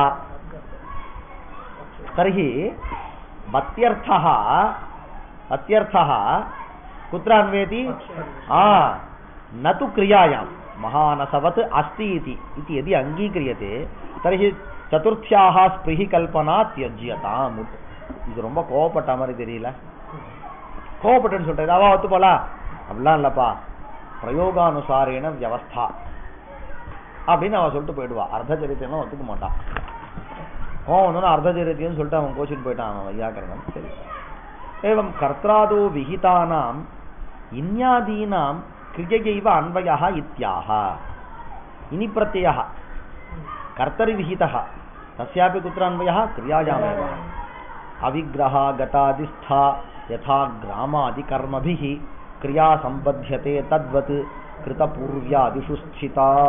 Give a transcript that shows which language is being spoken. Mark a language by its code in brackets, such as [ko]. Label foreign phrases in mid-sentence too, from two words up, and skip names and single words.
[sa] तर्हि वत्यर्थः कुत्र अन्वेति? न तु क्रियायां. महानसवत् अस्ति इति यदि अङ्गीक्रियते तर्हि चतुर्थ्याः स्पृहि कल्पना त्यज्यताम्. [ta] இது ரொம்ப கோவப்பட்ட மாதிரி தெரியல. கோவப்பட்டுன்னு சொல்லிட்டு அவ ஒத்துப்போலா அப்படிலாம் இல்லப்பா, [sa] प्रयोगानुसारेण व्यवस्था [ta] அப்படின்னு அவன் சொல்லிட்டு போயிடுவா. அர்த்தச்சரித்தியெல்லாம் ஒத்துக்க மாட்டான். கோவம் வந்தோன்னா அர்த்தச்சரித்தியம்னு சொல்லிட்டு அவன் கோச்சிட்டு போயிட்டான் அவன் வையாக்கரன். சரி, [sa] एवं कर्त्रादो विहितानाम् इन्यादीनां क्रिययैव अन्वयः इत्याह। इनि प्रत्ययः कर्तरि विहितः तस्यापि कुत्र अन्वयः क्रियायामेव। अविग्रह गतादिस्था यथा ग्रामादिकर्मभिः क्रिया संबध्यते तद्वत् कृतपूर्व्यादिषु स्थिता।